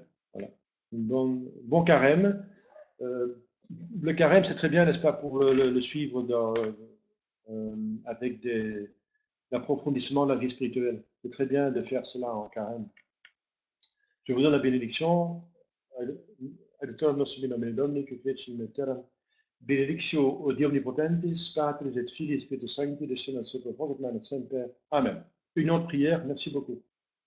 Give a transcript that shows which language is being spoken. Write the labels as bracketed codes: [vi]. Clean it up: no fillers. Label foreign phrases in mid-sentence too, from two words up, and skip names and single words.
[fr] Voilà. Bon carême. Euh, le carême, c'est très bien, n'est-ce pas, pour le suivre avec l'approfondissement de la vie spirituelle. C'est très bien de faire cela en carême. Je vous donne la bénédiction. [la] Aiutorium nostrum in nomine Domini, qui feci in terram, benedictio Dei omnipotentis, Patris et Filii et Spiritus Sancti, descendat super vos et semper. Amen. [fr] Une autre prière, merci beaucoup.